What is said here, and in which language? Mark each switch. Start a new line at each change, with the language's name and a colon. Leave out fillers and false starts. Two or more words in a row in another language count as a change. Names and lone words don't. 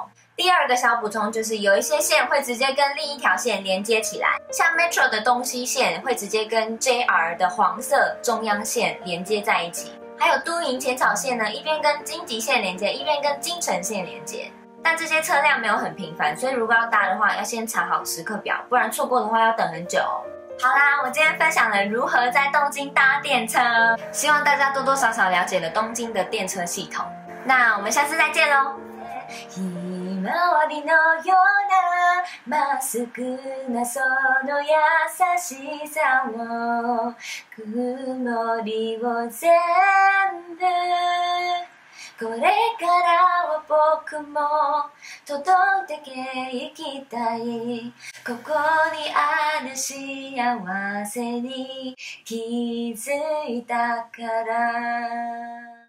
Chinese: 第二个小补充就是有一些线会直接跟另一条线连接起来，像 Metro 的东西线会直接跟 JR 的黄色中央线连接在一起，还有都营浅草线呢，一边跟京急线连接，一边跟京成线连接。但这些车辆没有很频繁，所以如果要搭的话，要先查好时刻表，不然错过的话要等很久哦。好啦，我今天分享了如何在东京搭電車，希望大家多多少少了解了东京的電車系统。那我们下次再見咯。
Japanese: ひまわりのようなまっすぐなその優しさを曇りを全部これからは僕も届いていきたいここにある幸せに気づいたから